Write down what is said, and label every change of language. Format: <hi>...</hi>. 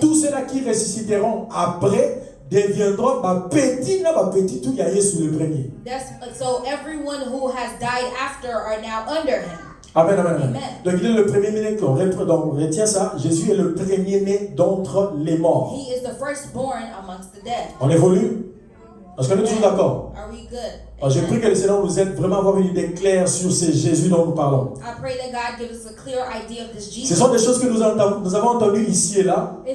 <fr>tous ceux-là qui ressusciteront après deviendront petit tout yaye sous le premier.</fr> <en>So everyone who has died after are now under him. Amen, amen, amen. Amen.</en> <fr>Donc il est le premier-né, donc retient ça, Jésus est le premier-né d'entre les morts.</fr> <en>He is the firstborn amongst the dead.</en> <fr>On évolue? Est-ce qu'on est toujours d'accord?</fr> <en>Are we good?</en> <fr>Alors, j'ai pris que le Seigneur nous aide vraiment à avoir une idée claire sur ce Jésus dont nous parlons.</fr> <en>I pray that God gives us a clear idea of this</en> <fr>Ce</fr> <en>Jesus.</en> <fr>sont des choses que nous avons entendues ici et là,</fr>